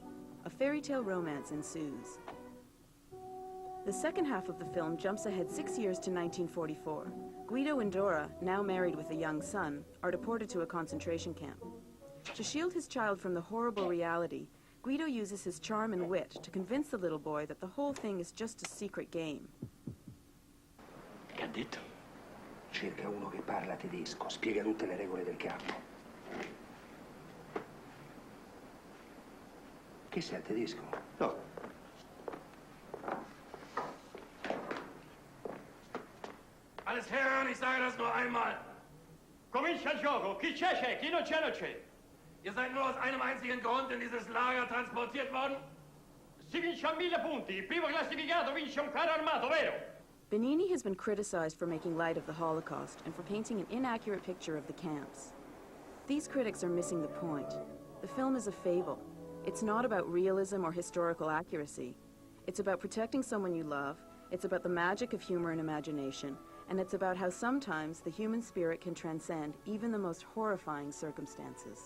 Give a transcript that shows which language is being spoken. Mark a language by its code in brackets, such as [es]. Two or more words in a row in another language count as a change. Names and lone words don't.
[en] A fairy tale romance ensues. The second half of the film jumps ahead 6 years to 1944. Guido and Dora, now married with a young son, are deported to a concentration camp. To shield his child from the horrible reality, Guido uses his charm and wit to convince the little boy that the whole thing is just a secret game. [it] Che ha detto? Cerca uno che parla tedesco, spiega tutte le regole del campo. Che sei, tedesco? No. [de] Alles Herren, ich sage das nur einmal. [it] Comincia il gioco. Chi c'è, chi non c'è, non c'è. [de] Ihr seid nur aus einem einzigen Grund in dieses Lager transportiert worden? [it] Si vince a 1000 punti. Il primo classificato vince un carro armato, vero? [en] Benigni has been criticized for making light of the Holocaust and for painting an inaccurate picture of the camps. These critics are missing the point. The film is a fable. It's not about realism or historical accuracy. It's about protecting someone you love. It's about the magic of humor and imagination. And it's about how sometimes the human spirit can transcend even the most horrifying circumstances.